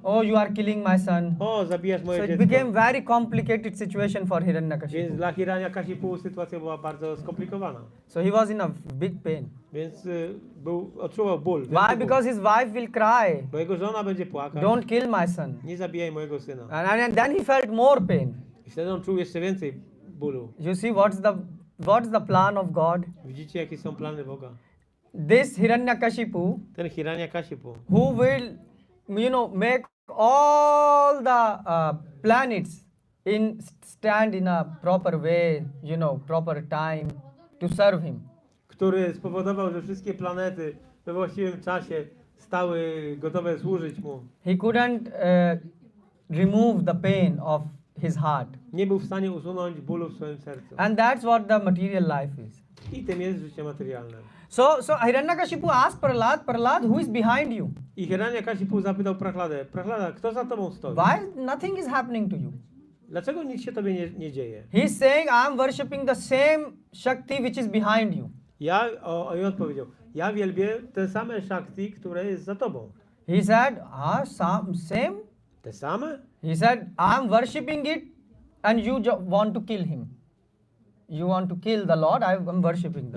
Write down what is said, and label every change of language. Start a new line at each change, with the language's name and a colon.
English: oh, you are killing my son.
Polish: O, zabijasz
English: So
Polish: moje
English: it
Polish: dziecko.
English: became very complicated situation for
Polish: Więc
English: Hiranyakashipu.
Polish: dla Hiranyakashipu sytuacja była bardzo skomplikowana.
English: So he was in a big pain.
Polish: Więc odczuwał ból.
English: Why?
Polish: wielki ból.
English: Because his wife will cry,
Polish: Bo jego żona będzie płakać.
English: don't kill my son.
Polish: Nie zabijaj mojego syna.
English: And then he felt more pain.
Polish: I wtedy on czuł jeszcze więcej bólu.
English: You see what's the plan of God?
Polish: Widzicie, jakie są plany Boga?
English: This Hiranyakashipu,
Polish: Ten Hiranyakashipu,
English: who will, make all the planets stand in a proper way, proper time to serve him.
Polish: który spowodował, że wszystkie planety we właściwym czasie stały gotowe służyć mu.
English: He couldn't remove the pain of his heart.
Polish: Nie był w stanie usunąć bólu w swoim sercu.
English: And that's what the material life is.
Polish: I tym jest życie materialne.
English: So Hiranyakashipu asked Prahlad, who is behind you?
Polish: I Hiranyakashipu zapytał Prahladę, Prahlada, kto za tobą stoi?
English: Why nothing is happening to you?
Polish: Dlaczego nic się tobie nie dzieje?
English: He's saying, I'm worshipping the same Shakti which is behind you.
Polish: I odpowiedział, ja wielbię te same Shakti, które jest za tobą.
English: He said, same?
Polish: Te same?
English: He said, I'm worshipping it and you want to kill him. You want to kill the Lord, I'm worshipping the